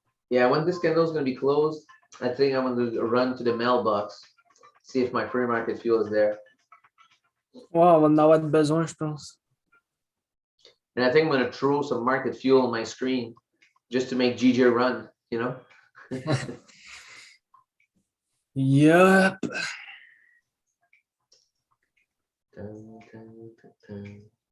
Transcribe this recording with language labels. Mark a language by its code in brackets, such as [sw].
[en] Yeah, when this candle is gonna be closed, I think I'm gonna run to the mailbox, see if my free market fuel is there. [fr] Ouais, on va en avoir besoin, je pense. [en] And I think I'm gonna throw some market fuel on my screen just to make GJ run, you know? Yup. Dun, dun, dun, dun.